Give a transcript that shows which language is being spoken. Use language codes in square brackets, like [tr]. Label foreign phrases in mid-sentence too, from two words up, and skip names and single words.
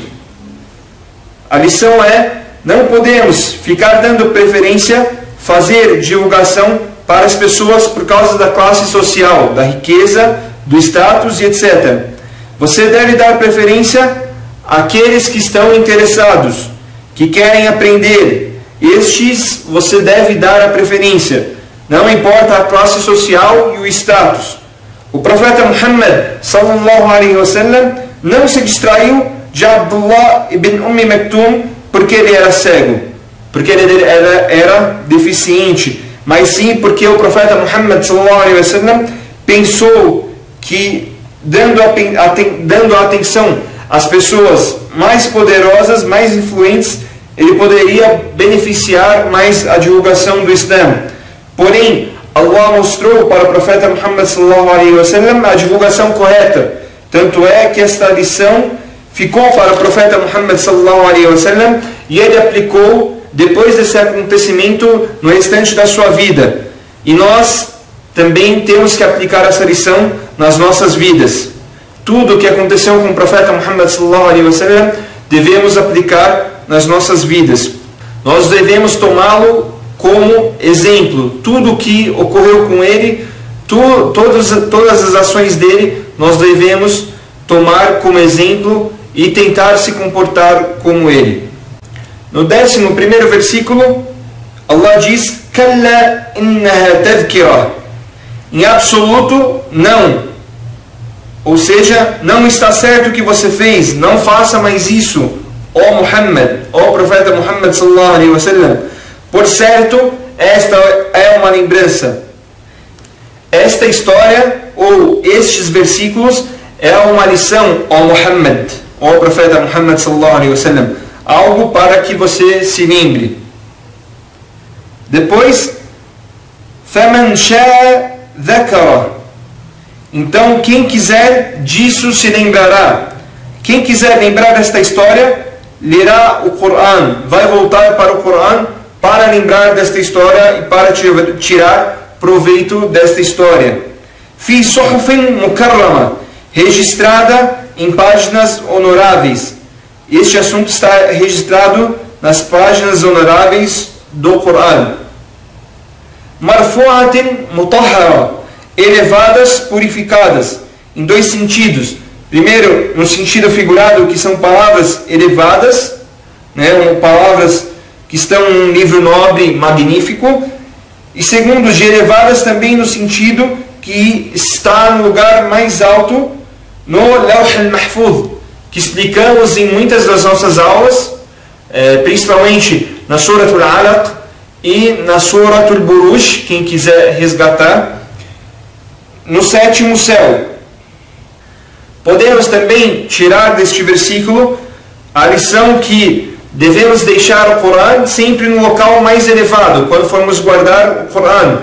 [pt] A lição é: não podemos ficar dando preferência, fazer divulgação para as pessoas por causa da classe social, da riqueza, do status e etc. Você deve dar preferência àqueles que estão interessados, que querem aprender. Estes você deve dar a preferência. não importa a classe social e o status. O profeta Muhammad [ar] صلى الله عليه وسلم [pt] não se distraiu de Abdullah ibn Maktum porque ele era cego, porque ele era deficiente, mas sim porque o profeta Muhammad [ar] صلى الله عليه وسلم [pt] pensou que dando atenção às pessoas mais poderosas, mais influentes, ele poderia beneficiar mais a divulgação do Islã. Porém, Allah mostrou para o profeta Muhammad [ar] صلى الله عليه وسلم [pt] a divulgação correta. Tanto é que esta lição ficou para o profeta Muhammad [ar] صلى الله عليه وسلم [pt] e ele aplicou depois desse acontecimento no restante da sua vida. E nós também temos que aplicar essa lição nas nossas vidas. Tudo o que aconteceu com o profeta Muhammad [ar] صلى الله عليه وسلم [pt] devemos aplicar nas nossas vidas. Nós devemos tomá-lo como exemplo. Tudo o que ocorreu com ele, todas as ações dele, nós devemos tomar como exemplo e tentar se comportar como ele. No 11º versículo, Allah diz: [ar] كلا إنها تذكرة. [pt] Em absoluto, não. Ou seja, não está certo o que você fez, não faça mais isso, ó Muhammad, ó profeta Muhammad [ar] صلى الله عليه وسلم. [pt] Por certo, esta é uma lembrança. Esta história, ou estes versículos, é uma lição, ó Muhammad, ó profeta Muhammad [ar] صلى الله عليه وسلم. [pt] Algo para que você se lembre. Depois, [ar] فَمَنْ شَاءَ ذَكَرَ. [pt] Então, quem quiser disso se lembrará. Quem quiser lembrar desta história, lerá o Coran, vai voltar para o Coran para lembrar desta história e para tirar proveito desta história. [ar] في صحف مكرمة, [pt] registrada em páginas honoráveis. Este assunto está registrado nas páginas honoráveis do Coran. [ar] مرفوعة مطهرة, [pt] elevadas, purificadas, em dois sentidos. Primeiro, no sentido figurado, que são palavras elevadas, palavras que estão num livro nobre, magnífico. E segundo, de elevadas também no sentido que está no lugar mais alto, no Lawh al-Mahfuz, que explicamos em muitas das nossas aulas, principalmente na Surat al-Alaq e na Surat al-Buruj, quem quiser resgatar, no 7º céu. Podemos também tirar deste versículo a lição que devemos deixar o Coran sempre no local mais elevado, quando formos guardar o Coran.